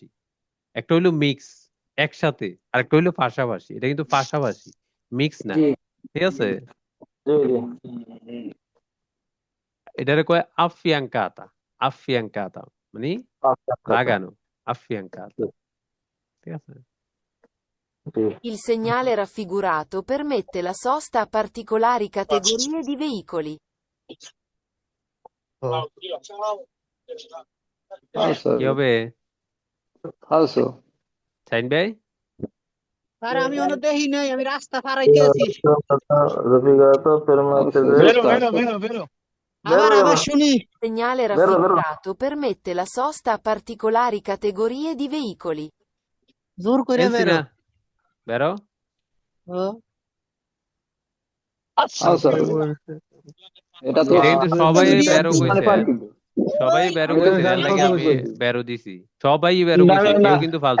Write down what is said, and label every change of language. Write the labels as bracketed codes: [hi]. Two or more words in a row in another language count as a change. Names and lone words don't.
[bn] একটা হইলো মিক্স একসাথে, আর একটা হইলো পাশাপাশি। এটা কিন্তু পাশাপাশি, মিক্স না। জি ঠিক আছে, জি এটারে কয় আফিয়াঙ্কাতা। আফিয়াঙ্কাতা মানে লাগানো, আফিয়াঙ্কাতা। ঠিক আছে। জি [it] Il segnale raffigurato permette la sosta a particolari categorie di veicoli. [bn] ফালসো কি হবে ফালসো সাইন ভাই? স্যার আমি অন্য দেখি নাই, আমি রাস্তা পারাইতে আছি। [it] raffigurato permette [bn] আবার শুনি। [it] Il segnale [bn] Vero. [it] raffigurato permette la sosta a particolari categorie di veicoli. [bn] জোর করে এনসি বেরো। না, বেরো। ও, ফালসো এটা তো এটা কিন্তু সবাই দিয়ে বেরো দিছি। কইছে, সবাই বেরো কইছে, এর লাগে আমি বেরো দিছি। সবাই বেরো কইছে, কেউ কিন্তু ফালতু